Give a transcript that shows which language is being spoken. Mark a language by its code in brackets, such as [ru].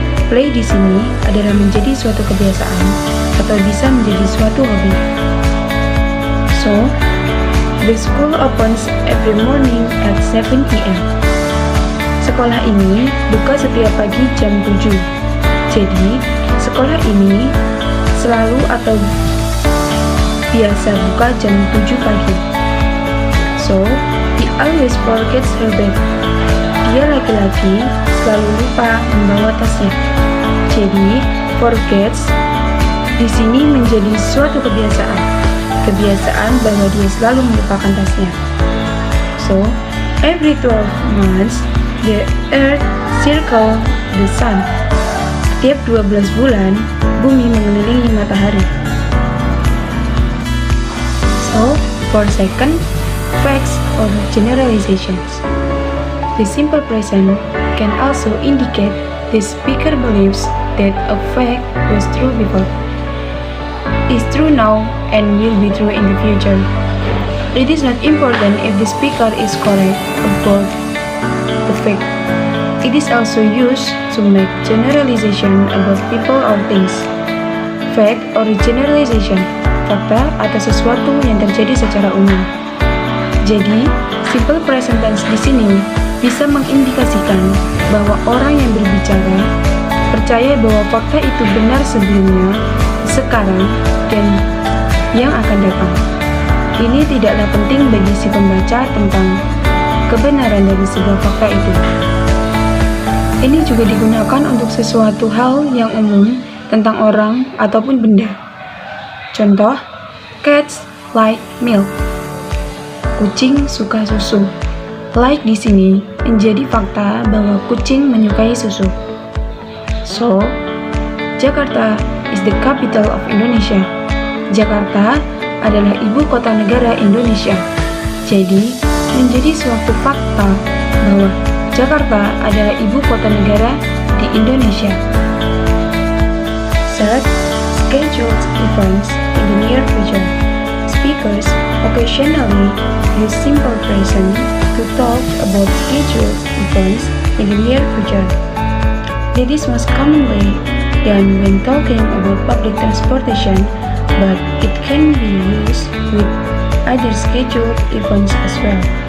[id] Play di sini adalah menjadi suatu kebiasaan atau bisa menjadi suatu hobi. [en] So, the school opens every morning at 7 p.m. [id] Sekolah ini buka setiap pagi jam 7. Jadi, sekolah ini selalu atau biasa buka jam 7 pagi. [en] So, he always forgets her bag. [id] Dia laki-laki selalu lupa membawa tasnya. Jadi, forgets di sini menjadi suatu kebiasaan. Kebiasaan bahwa dia selalu melupakan tasnya. [en] So, every 12 months, the Earth circle the Sun. [id] Setiap 12 bulan, bumi mengelilingi matahari. [en] So, for second, facts or generalizations. The simple present can also indicate the speaker believes that a fact was true before, is true now, and will be true in the future. It is not important if the speaker is correct about the fact. It is also used to make generalization about people or things. [id] Fact or generalization, fakta atau sesuatu yang terjadi secara umum. Jadi, simple present tense di sini bisa mengindikasikan bahwa orang yang berbicara percaya bahwa fakta itu benar sebelumnya, sekarang, dan yang akan datang. Ini tidaklah penting bagi si pembaca tentang kebenaran dari sebuah fakta itu. Ini juga digunakan untuk sesuatu hal yang umum tentang orang ataupun benda. [en] Contoh, cats like milk. Kucing suka susu. [id] Like di sini menjadi fakta bahwa kucing menyukai susu. [en] So, Jakarta is the capital of Indonesia. [id] Jakarta adalah ibu kota negara Indonesia. Jadi, menjadi suatu fakta bahwa Jakarta adalah ibu kota negara di Indonesia. [en] Third, scheduled events in the near future. Speakers occasionally use simple present to talk about scheduled events in the near future. It is most commonly done when talking about public transportation, but it can be used with other scheduled events as well.